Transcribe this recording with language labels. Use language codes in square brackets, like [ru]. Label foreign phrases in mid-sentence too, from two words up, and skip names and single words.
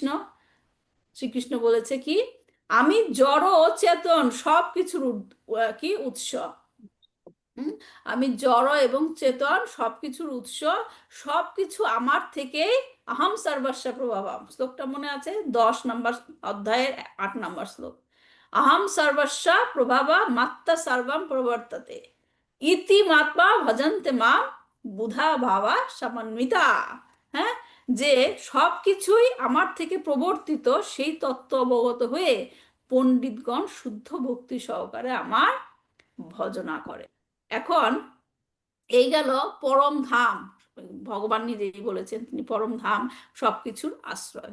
[bn] শ্রীকৃষ্ণ বলেছে কি, আমি জড় ও চেতন সবকিছুর কি উৎস। আমি জড় এবং চেতন সবকিছুর উৎস, সবকিছু আমার থেকেই, [sa] আহম সর্বস্ব প্রভাবম। [bn] শ্লোকটা মনে আছে? 10 নম্বর অধ্যায়ের 8 নম্বর শ্লোক। [sa] আহম সর্বস্ব প্রভাবা মাত্তা সর্বম প্রবর্ততে ইতি মাত্মা ভজন্তে মাম বুধা ভাবা সমন্বিতা। [bn] হ্যাঁ, যে সবকিছুই আমার থেকে প্রবর্তিত, সেই তত্ত্ব অবগত হয়ে পণ্ডিতগণ শুদ্ধ ভক্তি সহকারে আমার ভজনা করে। এখন এই গেল পরম ধাম, ভগবান নিজেই বলেছেন তিনি পরম ধাম, সবকিছুর আশ্রয়।